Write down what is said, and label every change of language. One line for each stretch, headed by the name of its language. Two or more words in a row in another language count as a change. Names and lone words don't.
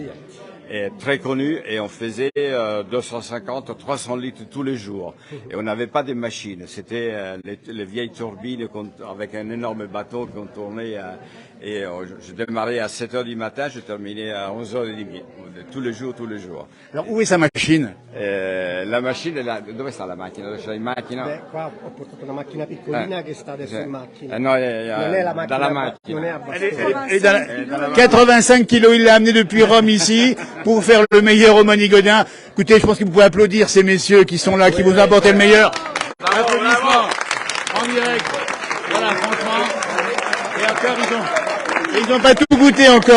French: Et très connu, et on faisait 250, 300 litres tous les jours. Et on n'avait pas de machines, c'était les vieilles turbines avec un énorme bateau qu'on tournait. Et je démarrais à 7 heures du matin, je terminais à 11h30, tous les jours. Alors, où est sa machine? La machine,
Italian: dove sta la macchina? Dove c'è la macchina? Beh, qua ho portato una macchina piccolina che sta adesso in macchina. No, Non è la macchina, dalla macchina. non è abbastanza.
French: Et dans 85 kilos, il l'a amené depuis Rome ici pour faire le meilleur au Manigodin. Écoutez, je pense que vous pouvez applaudir ces messieurs qui sont là, qui vous ont apporté le meilleur. Applaudissements en direct. Voilà, franchement. Et encore, ils n'ont pas tout goûté encore.